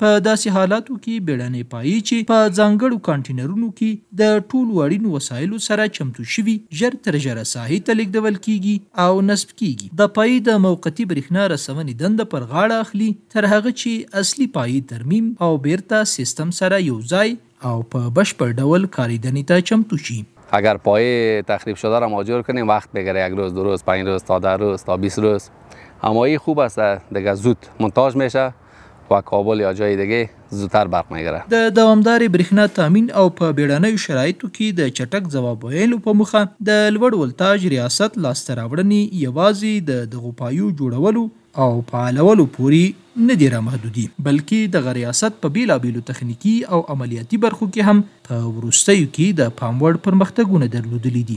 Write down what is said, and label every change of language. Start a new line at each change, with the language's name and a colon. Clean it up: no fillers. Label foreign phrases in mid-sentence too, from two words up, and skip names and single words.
Pashto: په داسې حالاتو کې بیړنۍ پایې چې په ځانګړو کانټینرونو کې د ټولو اړینو وسایلو سره چمتو شوي ژر تر ژره ساحې ته لیږدول کېږي او نصب کیږي. د پایې د موقتي برېښنا رسونې دنده پر غاړه اخلي تر هغه چې اصلي پایې ترمیم او بیرته سیستم سره یو ځای او په بشپړ ډول کارېدنې ته چمتو شي.
Persian: اگر پایه تخریب شده را ماجور کنیم وقت بگیره، 1 روز 2 روز 5 روز تا 10 روز تا 20 روز، اما این خوب است دیگه زود مونتاژ میشه و کابل یا جای دیگه زودتر برق میگیره.
Pashto: د دوامدارې برېښنا تامین او په بیړنیو شرایطو کې د چټک ځواب ویلو په موخه د لوړ ولتاژ ریاست لاسته راوړنې یوازې د دغو پایو جوړولو او فعالولو پورې نه دي رامحدودي، بلکې دغه ریاست په بیلابیلو تخنیکي او عملیاتي برخو کې هم په وروستیو کې د پام وړ پرمختګونه درلودلي دي.